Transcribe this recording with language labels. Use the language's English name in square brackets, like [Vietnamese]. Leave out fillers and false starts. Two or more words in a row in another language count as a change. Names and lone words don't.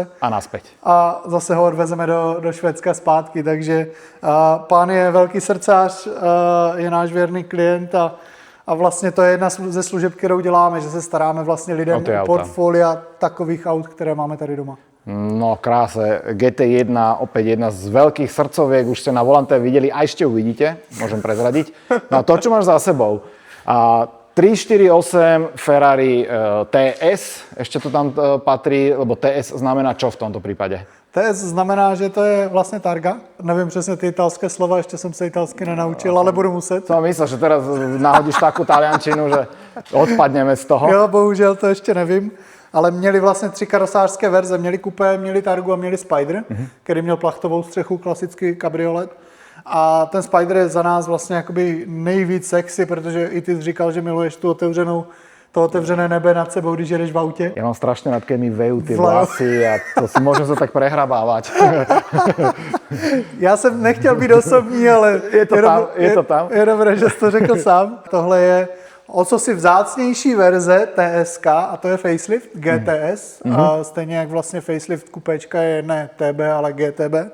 [Slovak] A naspäť. [Czech] a zase ho odvezeme do Švédska zpátky, takže pán je velký srdcař, je náš věrný klient a vlastně to je jedna ze služeb, kterou děláme, že se staráme vlastně lidem o portfolia takových aut, které máme tady doma. [Slovak] No krásne, GT1, opäť jedna z veľkých srdcoviek, už ste na volante videli a ešte uvidíte, môžem prezradiť. No a to, čo máš za sebou, 348 Ferrari TS, ešte to tam patrí, lebo TS znamená čo v tomto prípade? [Czech] TS znamená, že to je vlastně targa. Nevím přesně ty italské slova, ještě jsem se italsky nenaučil, ale budu muset. [Slovak] Som myslel, že teraz nahodíš takú taliančinu, že odpadneme z toho. [Czech] Jo, bohužel to ještě nevím. Ale měli vlastně 3 karosářské verze. Měli kupé, měli Targu a měli Spider, který měl plachtovou střechu, klasický kabriolet. A ten Spider je za nás vlastně jakoby nejvíc sexy, protože i ty jsi říkal, že miluješ to otevřené nebe nad sebou, když jedeš v autě. [Slovak] Ja mám strašne rád, keď mi vejú tie vlasy a to si môžem sa tak prehrabávať. [Czech] Já jsem nechtěl být osobní, ale je to tam. Je dobré, že jsi to řekl sám. Tohle je o co si vzácnější verze TSK a to je facelift GTS. A stejně jak vlastně facelift kupečka je ne TB, ale GTB.